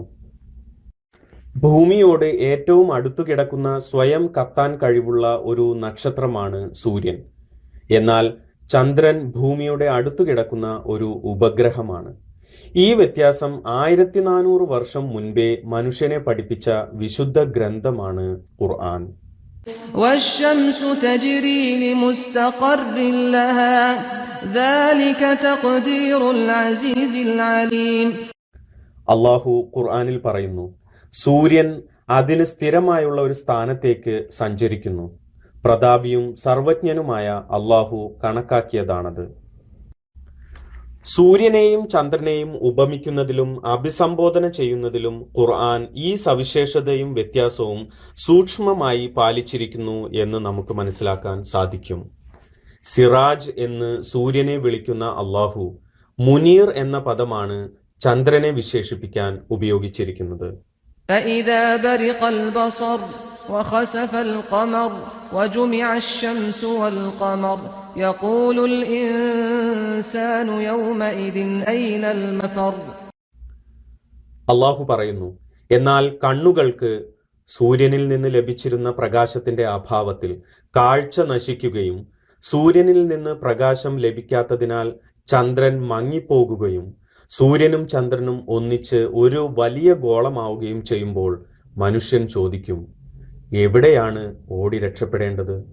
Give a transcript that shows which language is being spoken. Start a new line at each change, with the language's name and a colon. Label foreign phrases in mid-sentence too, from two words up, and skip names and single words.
Malayalam: ഭൂമിയോട് ഏറ്റവും അടുത്തു കിടക്കുന്ന സ്വയം കത്താൻ കഴിവുള്ള ഒരു നക്ഷത്രമാണ് സൂര്യൻ. എന്നാൽ ചന്ദ്രൻ ഭൂമിയുടെ അടുത്തു കിടക്കുന്ന ഒരു ഉപഗ്രഹമാണ്. ഈ വ്യത്യാസം 1400 വർഷം മുൻപേ മനുഷ്യനെ പഠിപ്പിച്ച വിശുദ്ധ ഗ്രന്ഥമാണ് ഖുർആൻ.
Arabic: والشمس تجري لمستقر لها ذلك تقدير العزيز العليم.
Malayalam: അള്ളാഹു ഖുർആനിൽ പറയുന്നു, സൂര്യൻ അതിന് സ്ഥിരമായുള്ള ഒരു സ്ഥാനത്തേക്ക് സഞ്ചരിക്കുന്നു. പ്രതാപിയും സർവജ്ഞനുമായ അള്ളാഹു കണക്കാക്കിയതാണത്. സൂര്യനെയും ചന്ദ്രനെയും ഉപമിക്കുന്നതിലും അഭിസംബോധന ചെയ്യുന്നതിലും ഖുർആൻ ഈ സവിശേഷതയും വ്യത്യാസവും സൂക്ഷ്മമായി പാലിച്ചിരിക്കുന്നു എന്ന് നമുക്ക് മനസ്സിലാക്കാൻ സാധിക്കും. സിറാജ് എന്ന് സൂര്യനെ വിളിക്കുന്ന അള്ളാഹു മുനീർ എന്ന പദമാണ് ചന്ദ്രനെ വിശേഷിപ്പിക്കാൻ ഉപയോഗിച്ചിരിക്കുന്നത്.
Arabic: فإذا برق البصر وخسف القمر وجمع الشمس والقمر يقول الإنسان يومئذ أين المفر.
Malayalam: അള്ളാഹു പറയുന്നു, എന്നാൽ കണ്ണുകൾക്ക് സൂര്യനിൽ നിന്ന് ലഭിച്ചിരുന്ന പ്രകാശത്തിന്റെ അഭാവത്തിൽ കാഴ്ച നശിക്കുകയും സൂര്യനിൽ നിന്ന് പ്രകാശം ലഭിക്കാത്തതിനാൽ ചന്ദ്രൻ മങ്ങിപ്പോകുകയും സൂര്യനും ചന്ദ്രനും ഒന്നിച്ച് ഒരു വലിയ ഗോളമാവുകയും ചെയ്യുമ്പോൾ മനുഷ്യൻ ചോദിക്കും, എവിടെയാണ് ഓടി രക്ഷപ്പെടേണ്ടത്?